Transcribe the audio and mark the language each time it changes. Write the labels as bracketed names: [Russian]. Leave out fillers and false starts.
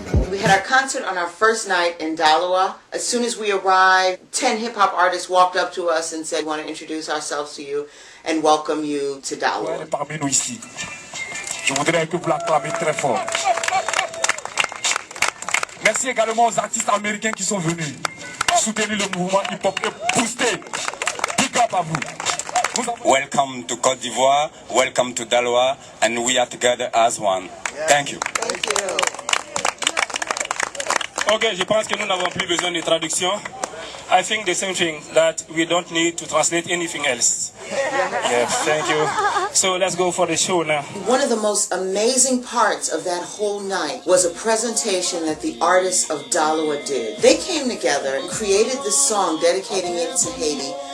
[English] We had our concert on our first night in Dalawa. As soon as we arrived, 10 hip-hop artists walked up to us and said, we want to introduce ourselves to you and welcome you to Dalawa. [French] Parmi nous ici, je voudrais que vous l'acclamez très fort. Merci également aux artistes américains qui sont venus soutenir le mouvement hip-hop et booster. [English] Big up [French] à vous. [English] Welcome to Cote d'Ivoire, welcome to Daloa, and we are together as one. Thank you. [French] Ok, je pense que nous n'avons plus besoin de traduction. [English] I think the same thing, that we don't need to translate anything else. Yeah, thank you. So let's go for the show now. One of the most amazing parts of that whole night was a presentation that the artists of Dalawa did. They came together and created this song, dedicating it to Haiti.